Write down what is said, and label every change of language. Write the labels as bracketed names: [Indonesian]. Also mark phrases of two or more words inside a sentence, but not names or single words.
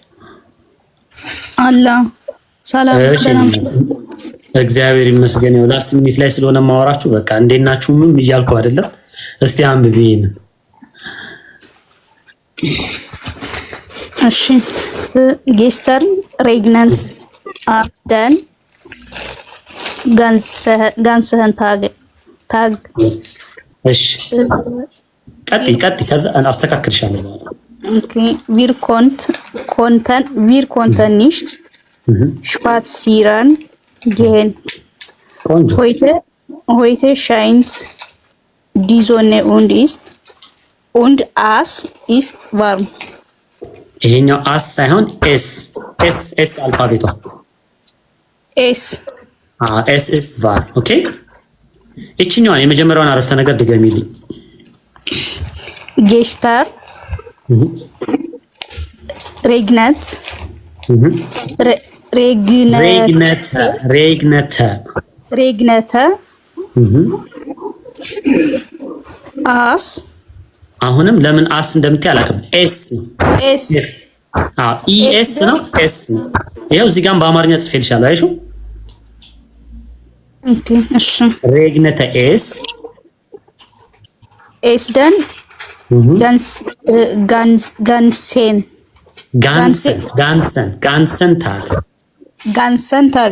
[Amharic] አላ ሰላም እግዚአብሔር ይመስገን ነው [English] last minute [Amharic] ላይ ስለሆነ ማወራችሁ በቃ እንዴናችሁ ምን ይያልኩ አይደለም እስቲ አንብቢን [German] እሺ gestern regnet den ganzen Tag [Amharic] እሺ ቀጥ ከዛ አስተካክልሻለሁ [German] okay wir konnten nicht spazieren gehen heute scheint die Sonne und es ist warm [Amharic] ይሄኛው አስ ሳይሆን ኤስ አልፋቤቷ [German] es ist warm [Amharic] okay እቺኛው የመጀመሪያውን አረፍተ ነገር ድገሚልኝ [German] gestern regnet. Regnete. As. [Amharic] አሁንም ለምን አስ እንደምትይ አላውቅም። ኤስ ኢኤስ ነው ኤስ ነው። ይኸው እዚህ ጋር በአማርኛ ጽፌልሻለሁ። አይሹ ኦኬ እሺ። [German] regnete es den ganzen Tag